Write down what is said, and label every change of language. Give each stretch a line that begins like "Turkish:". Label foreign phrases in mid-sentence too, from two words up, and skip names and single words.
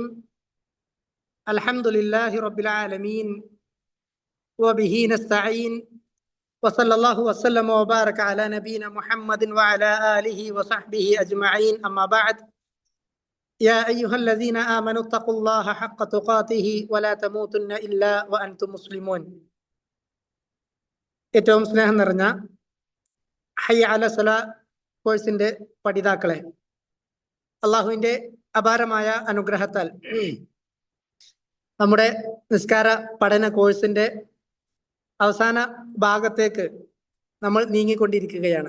Arabic: الحمد لله رب العالمين وبه نستعين وصلى الله وسلم وبارك على نبينا محمد وعلى آله وصحبه أجمعين. أما بعد، يا أيها الذين آمنوا اتقوا الله حق تقاته ولا تموتن إلا وأنتم مسلمون.
Malayalam: ഏറ്റവും സ്നേഹം നിറഞ്ഞ ഹയ്യ അല സലാ കോഴ്സിന്റെ പഠിതാക്കളെ, അള്ളാഹുവിന്റെ അപാരമായ അനുഗ്രഹത്താൽ നമ്മുടെ നിസ്കാര പഠന കോഴ്സിന്റെ അവസാന ഭാഗത്തേക്ക് നമ്മൾ നീങ്ങിക്കൊണ്ടിരിക്കുകയാണ്.